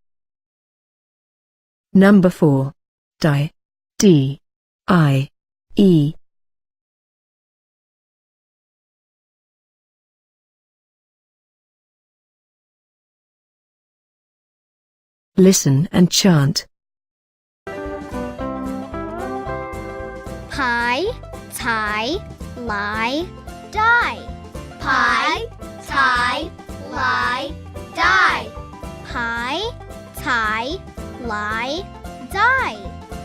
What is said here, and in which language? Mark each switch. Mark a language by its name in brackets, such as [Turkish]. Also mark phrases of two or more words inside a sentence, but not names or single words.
[English] Number 4. Die. D-I-E. Listen and chant. Pie, tie, lie, die. Pie, tie, lie, die. Pie, tie, lie, die.